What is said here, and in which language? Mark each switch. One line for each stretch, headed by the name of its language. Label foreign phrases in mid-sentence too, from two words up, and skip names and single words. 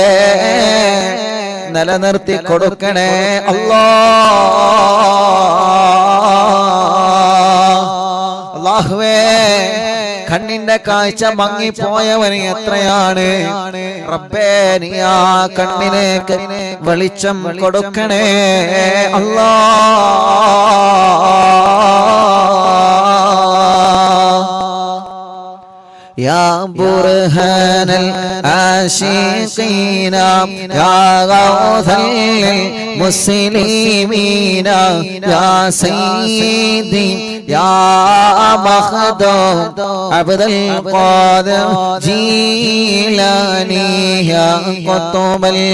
Malayalam: നിലനിർത്തി കൊടുക്കണേ അല്ലാഹുവേ കണ്ണിന്റെ കാഴ്ച മങ്ങിപ്പോയവന് എത്രയാണ് റബ്ബേ നീ ആ കണ്ണിലേക്ക് വെളിച്ചം കൊടുക്കണേ
Arabic: അല്ലാഹ് يا برهان العاشقين يا غوث المسلمين يا سيدي يا مخدوم عبد القادر جيلاني يا قطب